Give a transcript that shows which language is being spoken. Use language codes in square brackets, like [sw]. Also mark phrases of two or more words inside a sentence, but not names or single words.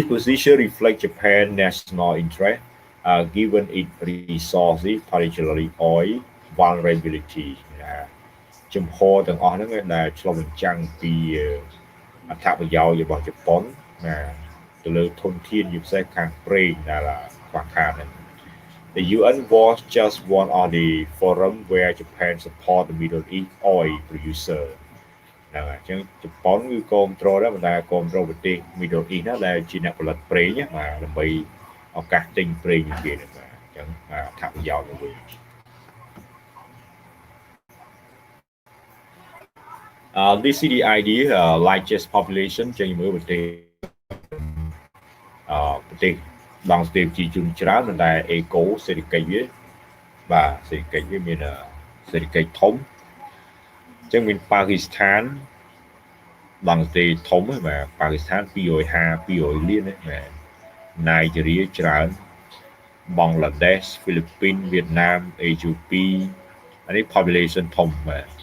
[en] position reflects Japan's national interest given its resources particularly oil vulnerability [km] ជំហរទាំងអស់ហ្នឹងដែលឆ្លុះបញ្ចាំងពីអត្ថប្រយោជ ន៍របស់ជប៉ុនណាទៅលើធនធានជាពិសេសខាងប្រេងដែលខ្វះខាតហ្នឹង [en] The UN was just one of the forum where Japan support the Middle East oil producer [km] ហ្នឹងហើយអញ្ចឹងជប៉ុនគឺគ្រប់គ្រងដែរបណ្ដាគ្រប់គ្រងប្រទេស Middle East ណាដែលជាអ្នកផលិតប្រេងបាទដើម្បីឱកាសទិញប្រេងពីគេហ្នឹងបាទអញ្ចឹងអត្ថប្រយោជន៍ទៅវិញ [en] This is the idea largest population [km] ចេញមើលប្រទេសដងស្ទេពជាជនច្រើនប៉ុន្តែ អេកូសេដ្ឋកិច្ចវាបាទសេដ្ឋកិច្ចវាមានសេដ្ឋកិច្ចធំអញ្ចឹងមានប៉ាគីស្ថានដងស្ទេពធំហ្នឹងបាទប៉ាគីស្ថាន200លានហ្នឹងបាទណៃជីរីច្រើនបង់ក្លាដេសហ្វីលីពីនវៀតណាមអេជូពីអានេះ population ធំបាទ